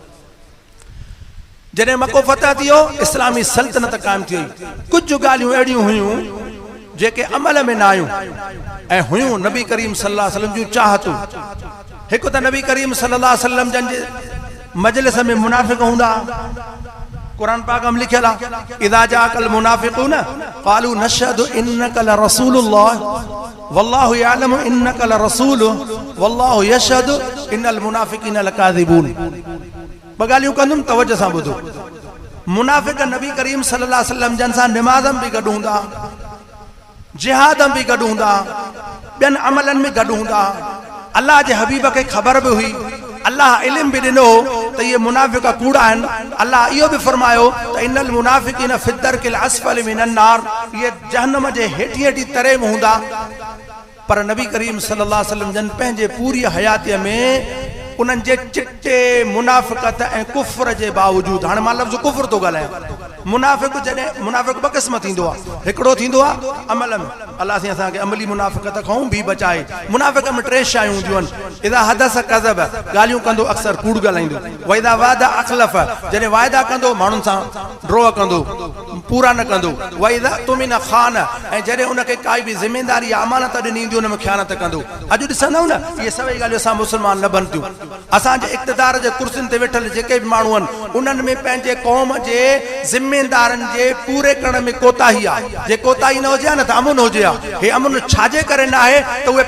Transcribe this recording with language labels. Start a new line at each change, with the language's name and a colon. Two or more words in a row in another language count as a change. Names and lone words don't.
Sindhi: जॾहिं मको फतह थियो इस्लामी सल्तनत क़ाइमु थी वई कुझु ॻाल्हियूं अहिड़ियूं हुयूं जेके अमल में न आयूं ऐं हुयूं नबी करीम
Arabic: صلى الله عليه وسلم
Sindhi: जूं चाहतूं हिकु त नबी करीम
Arabic: صلى الله عليه وسلم
Sindhi: जन जे मजलिस में मुनाफ़िक़ हूंदा कुरान पाक में लिखियल आहे
Arabic: إذا جاءك المنافقون قالوا نشهد إنك لرسول الله والله يعلم إنك لرسوله والله يشهد إن المنافقين لكاذبون
Sindhi: बगालियूं कंदुमि तवज्जो सां ॿुधो मुनाफ़िक़ नबी करीम
Arabic: صلى الله عليه وسلم
Sindhi: जन सां निमाज़म भी गॾु हूंदा जिहाद में भी गॾु हूंदा ॿियनि अमलनि में गॾु हूंदा अल्लाह जे हबीब खे ख़बर भी हुई अल्लाह इल्म भी ॾिनो त इहे मुनाफ़िक़ कूड़ा आहिनि अल्लाह इहो भी फरमायो त
Arabic: إن المنافقين في الدرك الأسفل من النار
Sindhi: इहे जहन्नम जे हेठि हेठि तरे में हूंदा पर नबी करीम
Arabic: صلى الله عليه وسلم
Sindhi: जन पंहिंजे पूरी हयातीअ में उन्हनि जे चिट्टे मुनाफ़िक़त ऐं कुफ़्र जे बावजूद हाणे मां लफ़्ज़ कुफ़्र थो ॻाल्हायां मुनाफ़िक़ जॾहिं मुनाफ़िक़ ॿ क़िस्म थींदो आहे हिकिड़ो थींदो आहे अमल में अलाह साईं असांखे अमली मुनाफ़िक़त खां बि बचाए मुनाफ़िक़ में टे शयूं हूंदियूं आहिनि
Arabic: إذا حدث كذب
Sindhi: ॻाल्हियूं कंदो अक्सर कूड़ ॻाल्हाईंदो
Arabic: وإذا وعد أخلف
Sindhi: जॾहिं वाइदा कंदो माण्हुनि सां ड्रॉ कंदो पूरा न कंदो
Arabic: وإذا اؤتمن خان
Sindhi: ऐं जॾहिं उनखे काई बि ज़िमेदारी या अमानत ॾिनी हूंदी उन में ख़यानत कंदो अॼु ॾिसंदव न इहे सभई ॻाल्हियूं असां मुस्लमान न बनि थियूं असांजे इक़्तिदार जे कुर्सियुनि ते वेठल जेके बि माण्हू आहिनि उन्हनि में पंहिंजे क़ौम जे ज़िमेदारनि जे पूरे करण में कोताही आहे जे कोताही न हुजे न त अमुन हुजे हे अमुन छाजे करे न आहे त उहे